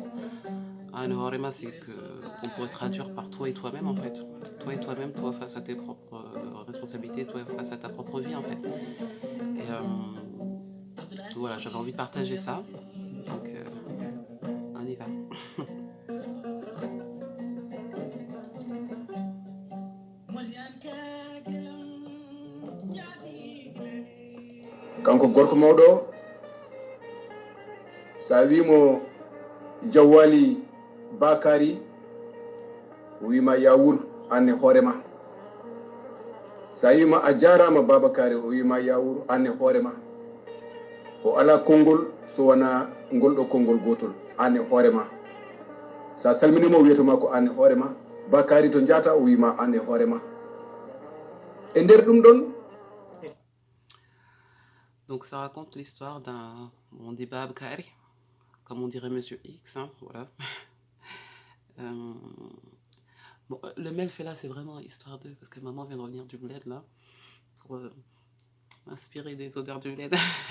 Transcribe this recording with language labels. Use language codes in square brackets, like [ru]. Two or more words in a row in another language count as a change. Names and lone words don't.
[ff] Ane Horema, [fr] c'est qu'on pourrait traduire par toi et toi-même, en fait. Toi et toi-même, toi face à tes propres responsabilités, toi face à ta propre vie, en fait. Et voilà, j'avais envie de partager ça. Donc, on y va. [ff] kanko gorko mawɗo sa wimo Jawwali Bakary wima yawur anne hoorema sa wima a jarama Babakary o wima yawur anne hoorema o ala konngol so wona ngolɗo konngol gotol anne hoorema sa salminimo wiyetoma ko anne hoorema Bakary to jata o wima anne hoorema e nder ɗum ɗon. [fr] Donc ça raconte l'histoire d'un des Babakary, comme on dirait Monsieur X, hein, voilà. Bon, le mail fait là, c'est vraiment histoire de... Parce que maman vient de revenir du bled, là, pour inspirer des odeurs du bled.